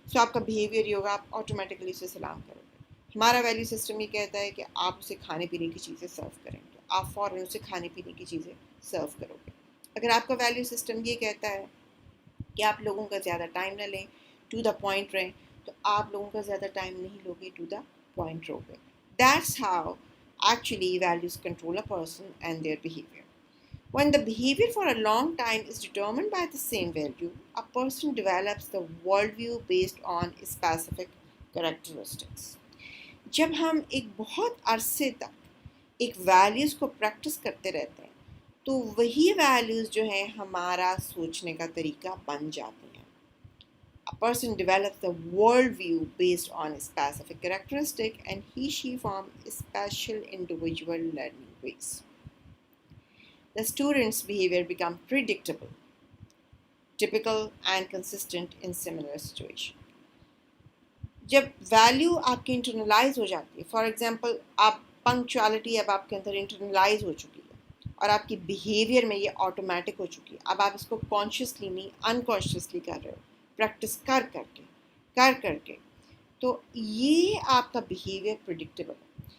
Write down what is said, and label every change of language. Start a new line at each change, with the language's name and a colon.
Urdu: سو آپ کا بیہیویئر یہ ہوگا، آپ آٹومیٹکلی اسے سلام کرو گے. ہمارا ویلیو سسٹم یہ کہتا ہے کہ آپ اسے کھانے پینے کی چیزیں سرو کریں تو آپ فوراً اسے کھانے پینے کی چیزیں سرو کرو گے. اگر آپ کا ویلیو سسٹم یہ کہتا ہے کہ آپ لوگوں کا زیادہ ٹائم نہ لیں، ٹو دا پوائنٹ رہیں، تو آپ لوگوں کا زیادہ ٹائم نہیں لو گے، ٹو دا پوائنٹ رہو گے.
English: That's how actually values control a person and their behavior. When the behavior for a long time is determined by the same value, a person develops the worldview based on specific characteristics.
Urdu: جب ہم ایک بہت عرصے تک ایک values کو practice کرتے رہتے ہیں تو وہی ویلیوز جو ہیں ہمارا سوچنے کا طریقہ بن جاتی ہیں.
English: A person develops the worldview based on a specific characteristic and she forms special individual learning ways. The student's behavior becomes predictable, typical and consistent in similar situations.
Urdu: جب ویلیو آپ کی انٹرنلائز ہو جاتی ہے، فار ایگزامپل آپ punctuality اب آپ کے اندر internalise ہو چکی ہے اور آپ کی بیہیویئر میں یہ آٹومیٹک ہو چکی ہے، اب آپ اس کو کانشیسلی نہیں انکانشیسلی کر رہے ہو، پریکٹس کر کے تو یہ آپ کا بیہیویئر پریڈکٹیبل ہے.